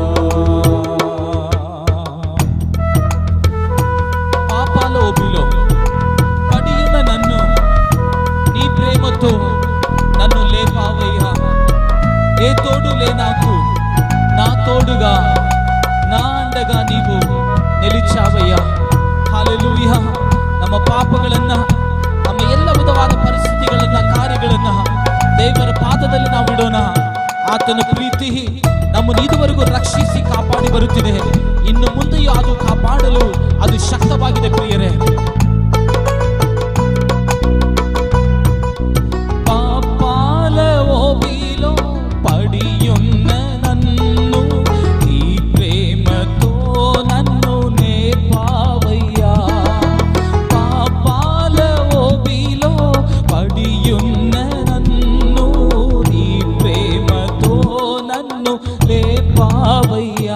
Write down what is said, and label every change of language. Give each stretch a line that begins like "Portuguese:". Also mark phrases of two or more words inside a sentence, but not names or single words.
Telugu: పాపాల ఊబిలో పడి ఉన్న నన్ను నీ ప్రేమతో నన్ను లేపావయ్యా. ఏ తోడు లే నాకు, నా తోడుగా, నా అండగా నీవు నిలిచావయ్యా.
Kannada: ಹಲ್ಲೆಲೂಯಾ. ನಮ್ಮ ಪಾಪಗಳನ್ನ, ನಮ್ಮ ಎಲ್ಲ ವಿಧವಾದ ಪರಿಸ್ಥಿತಿಗಳನ್ನ, ಕಾರ್ಯಗಳನ್ನ ದೇವರ ಪಾದದಲ್ಲಿ ನಾವು ಇಡೋಣ. ಆತನ ಪ್ರೀತಿ ನಮ್ಮನ್ನು ಇದುವರೆಗೂ ರಕ್ಷಿಸಿ ಕಾಪಾಡಿ ಬರುತ್ತಿದೆ. ಇನ್ನು ಮುಂದೆಯೂ ಅದು ಕಾಪಾಡಲು ಅದು ಶಕ್ತವಾಗಿದೆ ಪ್ರಿಯರೇ.
Telugu: పాపాల ఓబిలో పడియున్న నన్ను నీ ప్రేమతో నన్ను నేపావయ్యా. పాపాల ఓబిలో పడియున్న నన్ను నీ ప్రేమతో నన్ను లేపావయ్యా.